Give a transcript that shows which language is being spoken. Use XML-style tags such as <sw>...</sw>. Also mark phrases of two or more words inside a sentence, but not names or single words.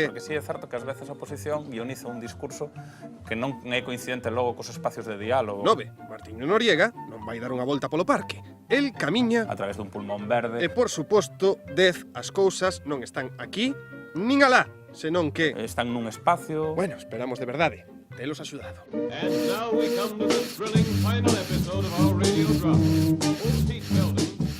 <gl>Porque sí é certo que ás veces a oposición guioniza un discurso que non é coincidente logo cos espacios de diálogo. 9. Martiño Noriega non vai dar unha volta polo parque. El camiña... A través dun pulmón verde. E, por suposto, 10. As cousas non están aquí nin alá, senón que... Están nun espacio... Bueno, esperamos de verdade. Telos axudado.</gl> <en>And now we come to the thrilling final episode of our radio drama. Old Building.</en>